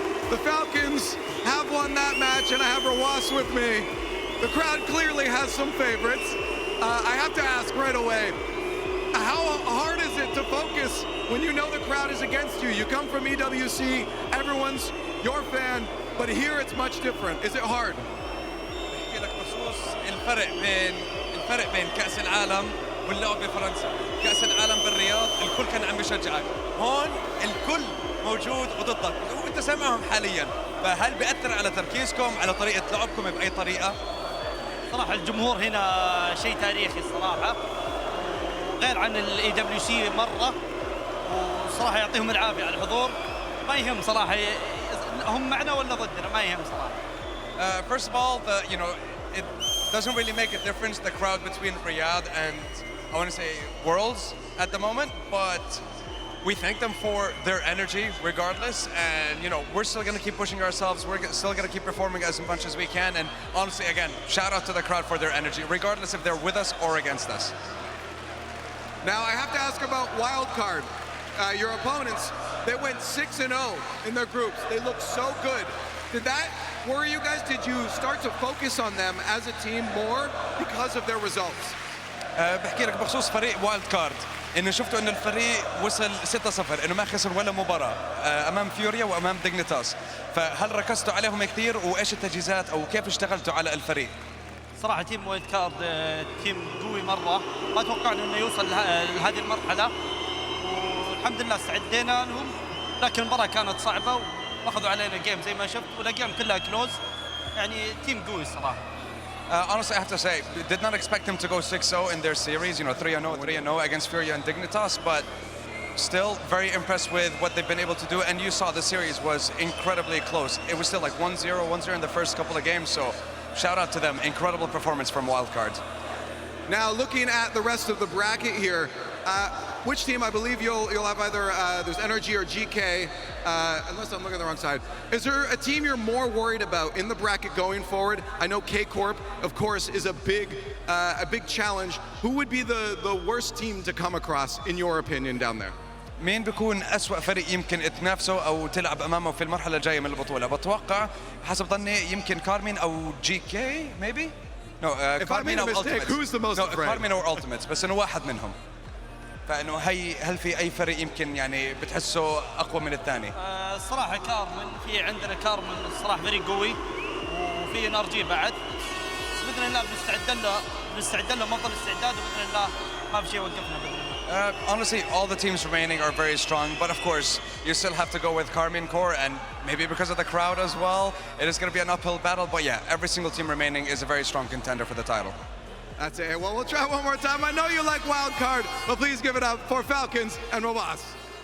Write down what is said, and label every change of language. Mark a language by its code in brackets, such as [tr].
[en] The Falcons have won that match, and I have Roas with me. The crowd clearly has some favorites. I have to ask right away, how hard is it to focus when you know the crowd is against you? You come from EWC, everyone's your fan, but here it's much different. Is it hard? [ar] بحكي لك بخصوص الفرق بين كأس العالم واللعب بفرنسا. كأس العالم بالرياض الكل كان عم بيشجعك. هون الكل موجود وضدك وانت سامعهم حاليا. فهل بيأثر على تركيزكم على طريقة لعبكم بأي طريقة؟ صراحة الجمهور هنا شيء تاريخي الصراحة. غير عن الاي دبليو سي مرة. وصراحة يعطيهم العافية على الحضور. ما يهم صراحة هم معنا ولا ضدنا ما يهم صراحة. [en] First of all, it doesn't really make a difference, the crowd between Riyadh and, I want to say, Worlds at the moment, but we thank them for their energy regardless, and, we're still going to keep pushing ourselves, we're still going to keep performing as much as we can, and honestly, again, shout out to the crowd for their energy, regardless if they're with us or against us. Now, I have to ask about Wildcard. Your opponents, they went 6-0 in their groups. They looked so good. Did that worry you guys? Did you start to focus on them as a team more because of their results? [ar] بحكي لك بخصوص فريق وايلد كارد انه شفتوا انه الفريق وصل 6-0 انه ما خسر ولا مباراه امام فيوريا وامام ديجنيتاس، فهل ركزتوا عليهم كثير وايش التجهيزات او كيف اشتغلتوا على الفريق؟ صراحة تيم وايلد كارد تيم قوي مرة، ما توقعنا انه يوصل لهذه المرحلة، والحمد لله استعدينا لهم، لكن المباراة كانت صعبة واخذوا علينا جيم زي ما شفت، والاجيام كلها كلوز، يعني تيم قوي الصراحة. [en] Honestly, I have to say, did not expect them to go 6-0 in their series, 3-0 against FURIA and Dignitas, but still very impressed with what they've been able to do, and you saw the series was incredibly close. It was still like 1-0 in the first couple of games, so shout out to them. Incredible performance from Wildcard. Now, looking at the rest of the bracket here, which team? I believe you'll have either there's NRG or Geekay, unless I'm looking at the wrong side. Is there a team you're more worried about in the bracket going forward? I know Corp, of course, is a big challenge. Who would be the worst team to come across, in your opinion, down there? [ar] مين بيكون أسوأ فريق يمكن تنافسه أو تلعب أمامه في المرحلة الجاية من البطولة؟ بتوقع حسب ظني يمكن كارمين أو GK maybe. [en] No, if I made a mistake, who's the most afraid? [ar] كارمين أو Ultimates، بس إنه واحد منهم. فإنه هل في أي فريق يمكن يعني بتحسه أقوى من الثاني؟ الصراحة كارمن، في عندنا كارمن الصراحة فريق قوي، وفي NRG بعد. بإذن الله بنستعد له مفضل الاستعداد، وبإذن الله ما في شيء يوقفنا بإذن الله. [en] Honestly, all the teams remaining are very strong, but of course, you still have to go with Karmine Core, and maybe because of the crowd as well, it is going to be an uphill battle. But yeah, every single team remaining is a very strong contender for the title. That's it. Well, we'll try one more time. I know you like Wildcard, but please give it up for Falcons and Rojas.